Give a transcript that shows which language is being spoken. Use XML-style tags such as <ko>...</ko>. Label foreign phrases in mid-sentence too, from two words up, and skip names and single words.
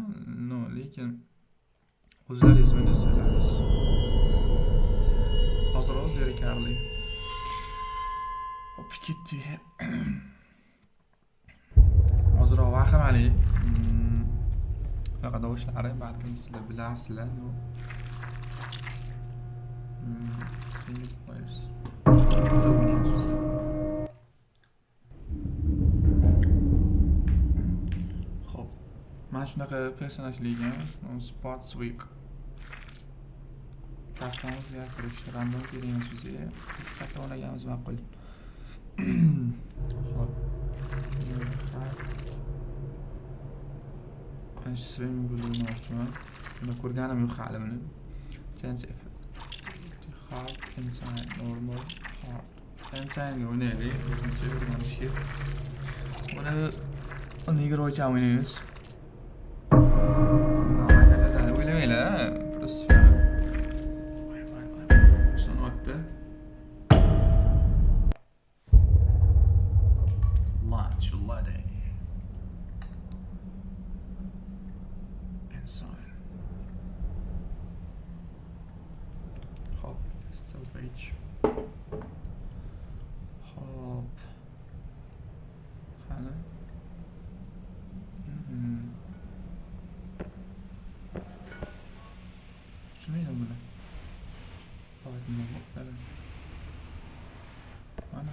<uz>Lekin o'zlaringiz o'ynasalaringiz ozroq zerikarli. Hop ketdi. Ozroq vahimali. Bunaqa davoshlari balkim sizlar bilarsizlar.</uz> <en>Single players.</en> <uz>Hop. Mana shunaqa personajlarga Sports Week kartamizga kirish random kelamiz bizga. Biz karta o'ynaganmiz ma'qul. Hop.</uz> <en>Swimming pool</en> <uz>o'ynamoqchiman. Buni ko'rganim yo'q hali buni.</uz> <en>Change effect. Hard, inside, normal, hard.</en> <uz>Inside o'ynaylik. Birinchi o'rganishga. Buni 20 oycha o'ynaymiz. O'ynamaylar. Просто sonotda Lachulade. Inside.</uz> <en>Hop, still page.</en> <uz>Hop. Qani? Tushunmaydim buni. Mana.</uz>